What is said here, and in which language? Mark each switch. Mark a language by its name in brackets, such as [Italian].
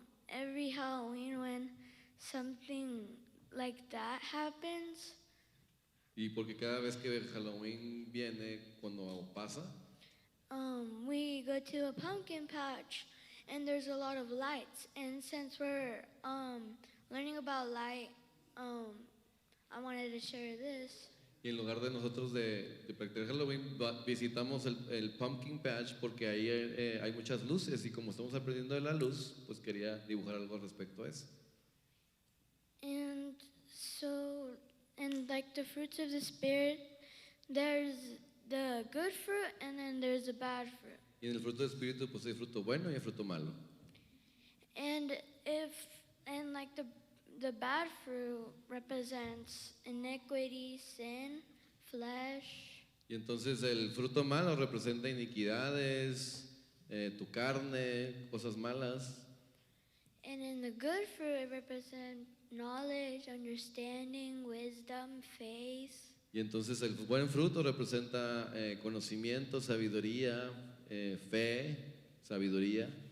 [English] every Halloween when something like that happens, [Spanish] y porque cada vez que Halloween viene, cuando pasa, [English] we go to a pumpkin patch and there's a lot of lights. And since we're learning about light, I wanted to share this. [Spanish] y en lugar de nosotros de practicar Halloween, visitamos el Pumpkin Patch porque ahí hay muchas luces y como estamos aprendiendo de la luz, pues quería dibujar algo respecto a eso. [English] And so, and like the fruits of the Spirit, there's the good fruit and then there's the bad fruit. [Spanish] Y en el fruto del Espíritu pues hay fruto bueno y hay fruto malo. [English] And like the bad fruit represents iniquity, sin, flesh. [Spanish] Y entonces el fruto malo representa iniquidades, tu carne, cosas malas. [English] And in the good fruit it represents knowledge, understanding, wisdom, faith. [Spanish] Y entonces el buen fruto representa conocimiento, sabiduría, fe, sabiduría.